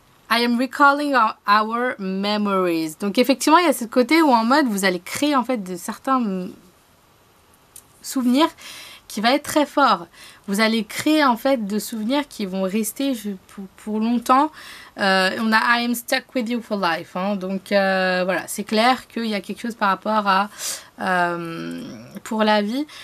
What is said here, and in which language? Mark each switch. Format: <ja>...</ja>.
<en>I am recalling our memories.</en> <fr>Donc effectivement, il y a ce côté où en mode vous allez créer en fait de certains souvenirs qui va être très fort. Vous allez créer en fait de souvenirs qui vont rester pour longtemps. On a</fr> <en>I am stuck with you for life.</en> <fr>Donc voilà, c'est clair qu'il y a quelque chose par rapport à pour la vie.</fr>